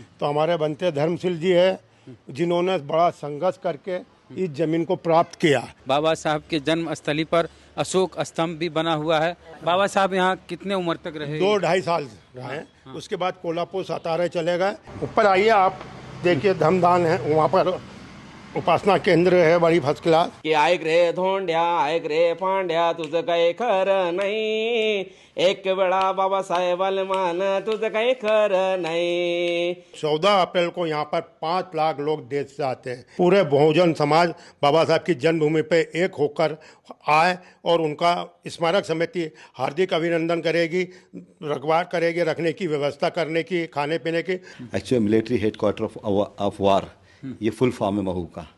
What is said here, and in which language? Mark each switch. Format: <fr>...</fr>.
<hi>तो हमारे बनते धर्मशील जी है जिन्होंने बड़ा संघर्ष करके इस जमीन को प्राप्त किया। बाबा साहब के जन्म स्थली पर अशोक स्तंभ भी बना हुआ है। बाबा साहब यहाँ कितने उम्र तक रहे? 2-2.5 साल रहे। उसके बाद कोल्हापुर सातारा चले गए। ऊपर आइए, आप देखिए धमदान है, वहाँ पर उपासना केंद्र है, बड़ी फर्स्ट क्लास।</hi> <mr>की ऐक रे धोंड्या, ऐक रे पांड्या, तुझं काही खरं नाही. एक वेळा बाबासाहेब मान, तुझं काही खरं नाही.</mr> <hi>14 अप्रैल को यहाँ पर 5 लाख लोग देश से आते हैं। पूरे बहुजन समाज बाबा साहब की जन्मभूमि पे एक होकर आए और उनका स्मारक समिति हार्दिक अभिनंदन करेगी, रखवार करेगी, रखने की व्यवस्था करने की, खाने पीने की। Actually military headquarter of war, ये फुल फॉर्म है महू का।</hi>